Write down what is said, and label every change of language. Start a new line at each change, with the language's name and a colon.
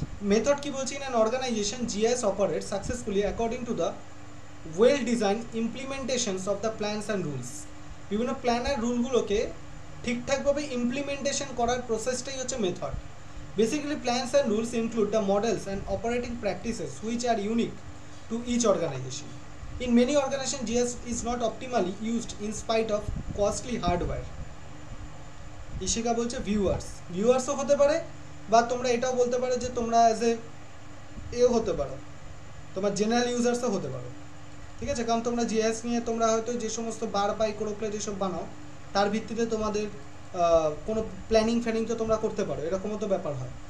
English: method
Bangla: কি বলছি,
English: In an organization GIS operate successfully according to the well design implementations of the plans and rules.
Bangla: বিভিন্ন plan আর রুলগুলোকে ঠিকঠাকভাবে implementation করার প্রসেসটাই হচ্ছে method.
English: Basically plans and rules include the models and operating practices which are unique to each organization. In many organizations, GIS is not optimally used in spite of costly hardware.
Bangla: Ishika বলছে ভিউয়ার্সও হতে পারে, বা তোমরা এটাও বলতে পারো যে তোমরা অ্যাজ এও হতে পারো, তোমার জেনারেল ইউজার্সও হতে পারো। ঠিক আছে, কারণ তোমরা জিএস নিয়ে তোমরা হয়তো যে সমস্ত বার পাই কোরোপ্লে যেসব বানাও, তার ভিত্তিতে তোমাদের কোনো প্ল্যানিং ফ্যানিং তো তোমরা করতে পারো, এরকমও তো ব্যাপার হয়।